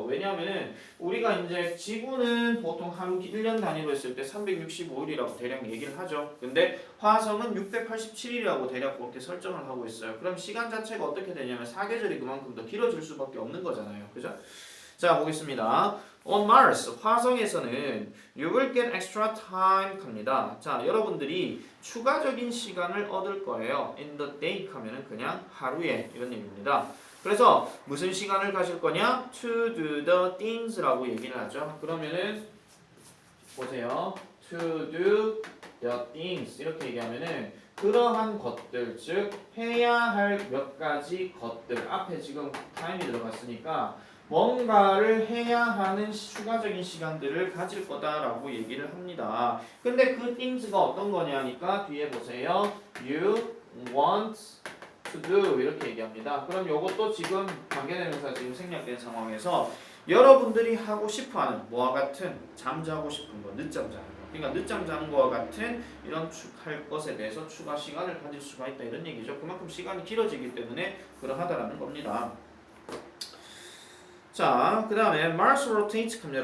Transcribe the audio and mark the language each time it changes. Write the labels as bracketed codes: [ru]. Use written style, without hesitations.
[ko] 왜냐하면 우리가 이제 지구는 보통 하루 1년 단위로 했을 때 365일이라고 대략 얘기를 하죠. 근데 화성은 687일이라고 대략 그렇게 설정을 하고 있어요. 그럼 시간 자체가 어떻게 되냐면 사계절이 그만큼 더 길어질 수밖에 없는 거잖아요. 그죠? 자 보겠습니다. [en] On Mars [ko] 화성에서는 [en] you will get extra time [ko] 합니다. 자 여러분들이 추가적인 시간을 얻을 거예요. [en] In the day [ko] 하면은 그냥 하루에 이런 얘기입니다. 그래서 무슨 시간을 가질 거냐? [en] To do the things라고 [ko] 얘기를 하죠. 그러면은 보세요. [en] To do the things [ko] 이렇게 얘기하면은 그러한 것들 즉 해야 할 몇 가지 것들 앞에 지금 time이 들어갔으니까 뭔가를 해야 하는 추가적인 시간들을 가질 거다라고 얘기를 합니다. 근데 그 things가 어떤 거냐니까 뒤에 보세요. [en] You want to do [ko] 이렇게 얘기합니다. 그럼 이것도 지금 관계대명사 지금 생략된 상황에서 여러분들이 하고 싶어하는 뭐와 같은 잠자고 싶은 거, 늦잠 자는 거. 그러니까 늦잠 자는 거와 같은 이런 할 것에 대해서 추가 시간을 가질 수가 있다 이런 얘기죠. 그만큼 시간이 길어지기 때문에 그러하다라는 겁니다. 자, 그 다음에 [en] Mars rotates [ko] 합니다.